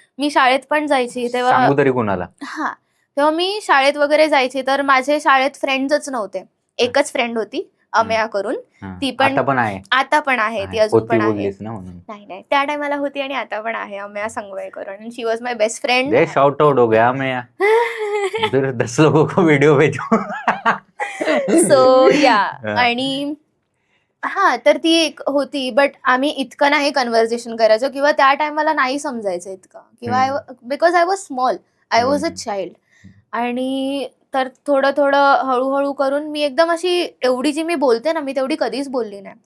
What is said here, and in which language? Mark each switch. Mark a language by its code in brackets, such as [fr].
[mr] मी शाळेत पण जायची तेव्हा. सांगू तरी कुणाला? हा, तेव्हा मी शाळेत वगैरे जायची तर माझे शाळेत फ्रेंड्सच नव्हते. एकच फ्रेंड होती अमेया करून. ती पण आता पण आहे? आता पण आहे, ती अजून होती पण आहे. बोललीस ना म्हणून. नाही, त्या टायमाला होती आणि आता पण आहे अमेया संगवे करून. [en] She was my best friend. [hi] दे short out हो गया मैं फिर 10 लोगों को वीडियो भेजो. [mr] सो या, आणि हा तर ती एक होती, बट आम्ही इतकं नाही कन्व्हर्सेशन करायचो किंवा त्या टायमाला नाही समजायचं इतकं, किंवा [en] Because I was small, I was a child. [mr] आणि तर थोडं थोडं हळूहळू करून मी एकदम अशी, एवढी जी मी बोलते ना, मी तेवढी कधीच बोलली नाही.